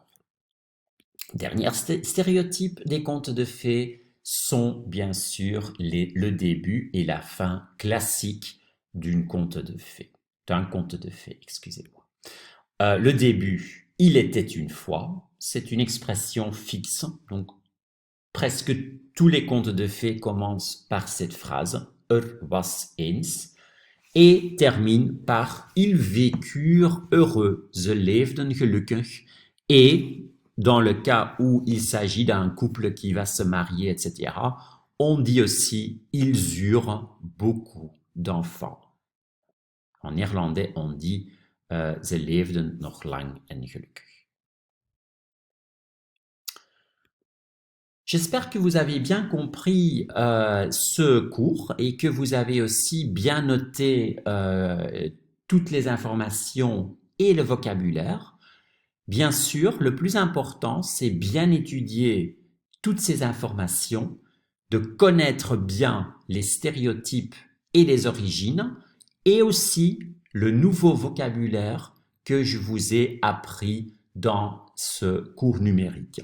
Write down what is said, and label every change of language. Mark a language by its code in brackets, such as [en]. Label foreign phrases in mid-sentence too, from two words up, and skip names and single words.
[fr] Dernier stéréotype des contes de fées sont bien sûr le début et la fin classique d'un conte de fées. Excusez-moi. Le début, il était une fois, c'est une expression fixe, donc presque tous les contes de fées commencent par cette phrase, [nl] was eens, [fr] et terminent par ils vécurent heureux, [nl] ze leefden gelukkig, [fr] et dans le cas où il s'agit d'un couple qui va se marier, etc., on dit aussi ils eurent beaucoup d'enfants. En néerlandais, on dit [nl] ze leefden nog lang en gelukkig. [fr] J'espère que vous avez bien compris ce cours et que vous avez aussi bien noté toutes les informations et le vocabulaire. Bien sûr, le plus important, c'est bien étudier toutes ces informations, de connaître bien les stéréotypes et les origines, et aussi le nouveau vocabulaire que je vous ai appris dans ce cours numérique.